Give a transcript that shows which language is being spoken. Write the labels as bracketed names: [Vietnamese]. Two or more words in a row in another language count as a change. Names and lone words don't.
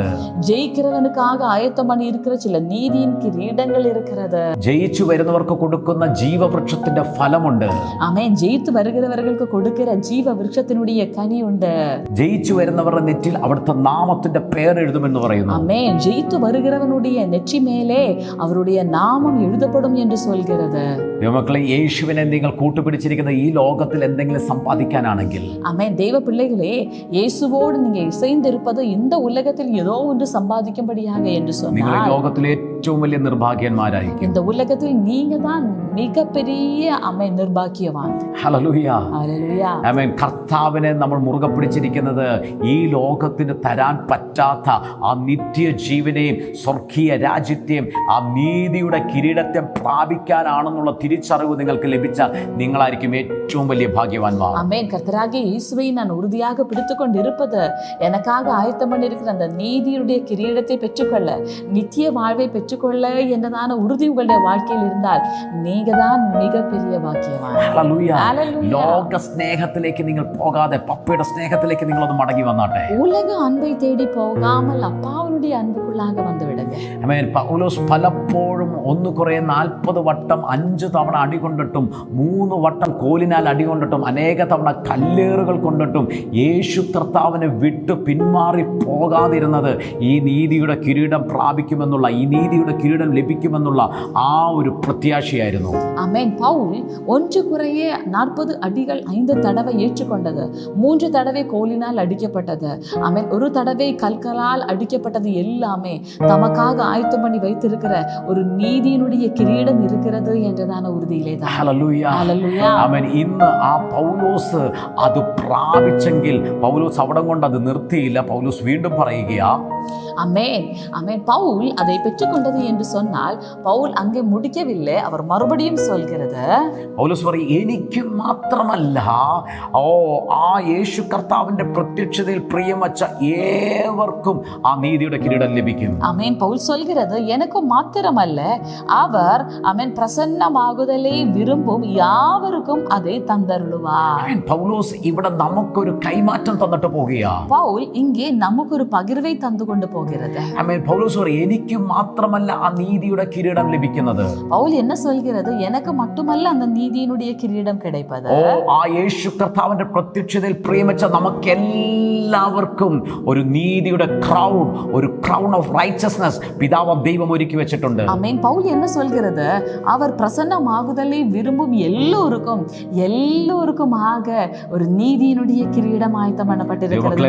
[Tamil] ஜெயிக்கிறவனுக்காக ஆயத்தம் பண்ணி இருக்கிற சில நீதியின் கிரீடங்கள் இருக்கிறது. [Malayalam] ജയിച്ചു വരുന്നവർക്ക് കൊടുക്കുന്ന ജീവവൃക്ഷത്തിന്റെ ഫലമുണ്ട്. [Tamil] ஆமென். ஜெயித்து வருகிறவர்களுக்கு கொடுக்கிற ஜீவ விருட்சத்தினுடைய கனி உண்டு. [Malayalam] ജയിച്ചു വരുന്നവരുടെ നെറ്റിൽ അവിടുത്തെ നാമത്തിന്റെ പേരെഴുതുമെന്ന് പറയുന്നു. [Tamil] ஆமென். ஜெயித்து வருகிறவனுடைய நெற்றி மேலே அவருடைய நாமம் எழுதப்படும் என்று சொல்கிறது. [Malayalam] ദൈവമക്കളെ, യേശുവിനെ നിങ്ങൾ കൂട്ടുപിടിച്ചിരിക്കുന്ന ഈ ലോകത്തിൽ എന്തെങ്കിലും സമ്പാദിക്കാനാണെങ്കിൽ, [Tamil] ஆமென். தேவ பிள்ளைகளே, இயேசுவோடு நீங்க இசைந்திருப்பது இந்த உலகத்தில் ஏதோ ஒன்று சம்பாதிக்கும்படியாக என்று [Malayalam] നിങ്ങൾ ഈ [Tamil] சொன்னால், [Malayalam] ലോകത്തിലെ ഏറ്റവും വലിയ നിർഭാഗ്യന്മാരായിരിക്കും. [Tamil] இந்த உலகத்தில் நீங்க தான் மிகப்பெரிய நிர்பாக்கியவான். [Malayalam] ഹല്ലേലൂയ. ഹല്ലേലൂയ. ആമേൻ. കർത്താവിനെ നമ്മൾ മുറുകെ പിടിച്ചിരിക്കുന്നത് ഈ ലോകത്തിന് തരാൻ പറ്റാത്ത ആ നിത്യജീവനെയും സ്വർഗീയ രാജ്യത്തെയും ആ നീതിയുടെ കിരീടത്തെ പ്രാപിക്കാനാണെന്നുള്ള തിരിച്ചറിവ് നിങ്ങൾക്ക് ലഭിച്ചാൽ നിങ്ങളായിരിക്കും ഏറ്റവും വലിയ ഭാഗ്യവാന്മാർ. [Tamil] ஆமென். கர்த்தராகிய இயேசுவை நான் உறுதியாக பிடித்துக்கொண்டு இருப்பது, எனக்காக ஆயத்தம் பண்ணியிருக்கிற அந்த நீதியுடைய கிரீடத்தை பெற்றுக்கொள்ள, நித்திய வாழ்வை பெற்றுக்கொள்ள என்றதான உறுதி உங்களுடைய வாழ்க்கையில் இருந்தால் நீங்க தான் மிகப்பெரிய பாக்கியவான். [Malayalam] ഹല്ലേലൂയ. ലോക സ്നേഹത്തിലേക്ക് നിങ്ങൾ പോകാതെ പപ്പയുടെ സ്നേഹത്തിലേക്ക് നിങ്ങളൊന്ന് മടങ്ങി വന്നാട്ടെ. [Tamil] உலக அன்பை தேடி போகாமல் அப்பாவுடைய அன்புக்குள்ளாக வந்து விடுங்க. [Malayalam] ആമേൻ. പൗലോസ് പലപ്പോഴും 1 കൊരിന്ത്യർ 40 വട്ടം 5 തവണ അടികൊണ്ടിട്ടും 3 വട്ടം കോലിനാൽ അടികൊണ്ടിട്ടും അനേക തവണ കല്ലേറുകൾ കൊണ്ടിട്ടും യേശു കർത്താവിനെ വിട്ട് പിന്മാറി പോകാതിരുന്നത് ഈ നീതിയുടെ കിരീടം പ്രാപിക്കുമെന്നുള്ള, ഈ നീതിയുടെ കിരീടം ലഭിക്കുമെന്നുള്ള ആ ഒരു പ്രത്യാശയായിരുന്നു. [Tamil] ஆமென். பவுல் 1 கொரிந்தியர் 40 அடிகள் 5 தடவை ஏற்றுக்கொண்டது, 3 தடவை கோலினால் அடிக்கப்பட்டது, ஆமென், 1 தடவை கல்களால் அடிக்கப்பட்டது எல்லாமே தமக்காக ஆயத்தம் பண்ணி வைத்திருக்கிற ஒரு நீதியினுடைய கிரீடம் இருக்கிறது என்றதான உறுதியிலே தான். [Malayalam] ഹല്ലേലൂയ. ഹല്ലേലൂയ. ആമേൻ. ഇന്ന് ആ പൗലോസ് അത് പ്രാപിച്ചെങ്കിൽ പൗലോസ് അവിടെ കൊണ്ട് അത് നിർത്തിയില്ല. പൗലോസ് വീണ്ടും പറയുകയാ, [Tamil] ஆமென், ஆமென். பவுல் அதை பெற்றுக்கொண்டது என்று சொன்னால் பவுல் அங்கே முடிக்கவில்லை, அவர் மறுபடியும் சொல்கிறது, [Malayalam] പൗലോസ് പറയും, എനിക്ക് മാത്രമല്ല ആ യേശു കർത്താവിന്റെ പ്രത്യക്ഷതയിൽ പ്രിയം വച്ച ഏവർക്കും ആ നീതിയുടെ കിരീടം ലഭിക്കും. [Tamil] ஆமென். பவுல் சொல்கிறது, எனக்கு மாத்திரமல்ல, அவர் ஆமென் பிரசன்னமாகுதலை விரும்பும் யாவருக்கும் அதை தந்தருளுவார். [Malayalam] പൗലോസ് ഇവിടെ നമുക്കൊരു കൈമാറ്റം തന്നിട്ട് പോകുകയാ. [Tamil] பவுல் இங்கே நமக்கு ஒரு பகிர்வை தந்து கொண்டு போகிறது. [Malayalam] ആമേൻ. പൗലോസ് പറയും, എനിക്ക് മാത്രമല്ല ആ നീതിയുടെ കിരീടം ലഭിക്കുന്നത്. [Tamil] பவுல் என்ன சொல்கிறது, எனக்கு மட்டுமல்ல அந்த நீதியினுடைய கிரீடம் கிடைப்பது. [Malayalam] ആ യേശു കർത്താവിന്റെ പ്രത്യക്ഷതയിൽ പ്രിയം വെച്ച നമുക്കെല്ലാവർക്കും ഒരു നീതിയുടെ ക്രൗൺ, ഒരു [English] crown of righteousness [Malayalam] പിതാവ് ദൈവം ഒരുക്കി വെച്ചിട്ടുണ്ട്. [Tamil] ஆமென். பவுல் என்ன சொல்கிறது, அவர் பிரசன்னமாகுதலை விரும்பும் எல்லோருக்குமாக ஒரு நீதியினுடைய கிரீடம் ஆயத்தம் பண்ணப்பட்டிருக்கிறது.